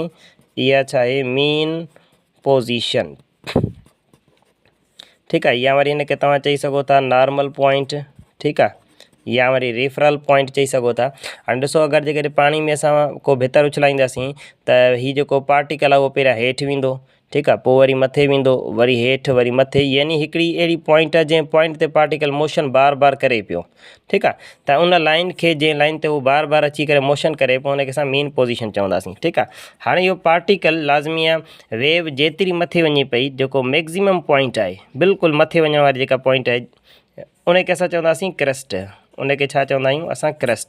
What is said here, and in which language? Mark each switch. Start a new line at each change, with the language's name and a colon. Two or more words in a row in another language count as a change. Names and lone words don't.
Sindhi: इहा छा आहे?
English: mean position.
Sindhi: ठीकु आहे। या वरी हिनखे तव्हां चई सघो था
English: normal point.
Sindhi: ठीकु आहे। या वरी
English: referral point
Sindhi: चई सघो था। हाणे ॾिसो, अगरि जेकॾहिं पाणी में असां को भितर उछलाईंदासीं त हीअ जेको पार्टिकल आहे उहो पहिरियां हेठि वेंदो।
Urdu: ٹھیک ہے,
Sindhi: पोइ वरी मथे वेंदो, वरी हेठि, वरी मथे, यानी हिकिड़ी अहिड़ी पॉइंट आहे जंहिं पॉइंट ते
English: particle motion
Sindhi: बार बार करे पियो। ठीकु आहे, त उन लाइन खे जंहिं लाइन ते उहो बार बार अची करे मोशन करे पियो उनखे असां
English: main position
Sindhi: चवंदासीं। ठीकु आहे, हाणे इहो पार्टिकल लाज़मी आहे वेव जेतिरी मथे वञे पई, जेको
English: maximum point
Sindhi: आहे, बिल्कुलु मथे वञण वारी जेका पॉइंट आहे उनखे असां चवंदासीं क्रस्ट, उनखे छा चवंदा आहियूं असां क्रस्ट।